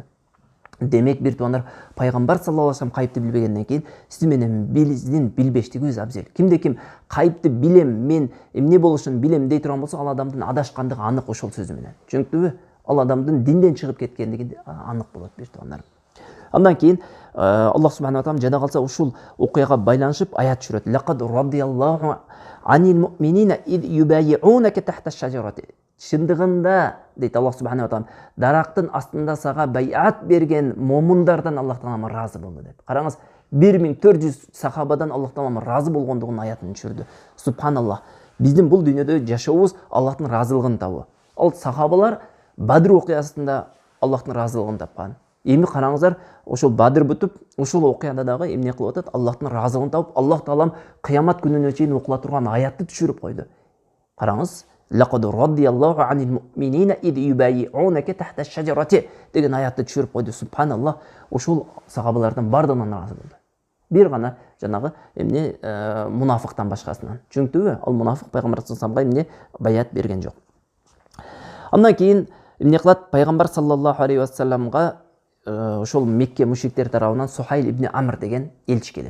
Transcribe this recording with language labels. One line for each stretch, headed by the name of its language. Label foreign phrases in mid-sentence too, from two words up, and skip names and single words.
Kyrgyz: Демек, бир туугандар Пайгамбар
Arabic: صلى الله عليه
Kyrgyz: кайыпты билбегенден кийин сиз менен биздин билбештигибиз абзел. Кимде ким кайыпты билем, мен эмне болушун билем дей турган болсо, ал адамдын адашкандыгы анык ошол сөзү менен. Түшүнүктүбү? Ал адамдын динден чыгып кеткендиги анык болот, бир туугандар. Андан кийин Аллах
Arabic: سبحانه وتعالى
Kyrgyz: жада калса ушул окуяга байланышып аят түшүрөт.
Arabic: لقد رضي الله عن المؤمنين إذ يبايعونك تحت الشجرة.
Kyrgyz: Чындыгында, дейт Аллах
Arabic: سبحانه وتعالى,
Kyrgyz: дарактын астында сага байат берген момундардан Аллах таала разы болду деп. Караңыз, 1400 сахабадан Аллах таала разы болгондугун аятын түшүрдү. Субханаллах. Биздин бул дүйнөдө жашообуз Аллахтын разылыгын табуу. Ал сахабалар Бадр окуясында Аллахтын разылыгын тапкан. Эми караңыздар, ошол Бадр бүтүп, ошол окуяда дагы эмне кылып атат? Аллахтын разылыгын табып, Аллах таалам кыямат күнүнө чейин окула турган аятты түшүрүп койду. Караңыз,
Arabic: لقد رضي الله عن المؤمنين إذ يبايعونك تحت الشجرة
Kyrgyz: деген аятты түшүрүп койду. Субханаллах, ошол сахабалардан бардыгынан разы болду. Бир гана жанагы эмне мунафыктан башкасынан. Түшүнүктүбү? Ал мунафык Пайгамбар
Arabic: صلى الله عليه
Kyrgyz: эмне баят берген жок. Андан кийин эмне кылат? Пайгамбар
Arabic: صلى الله عليه وسلم
Kyrgyz: ошол Мекке мушриктер тарабынан Сухайл ибн Амр деген элчи келет.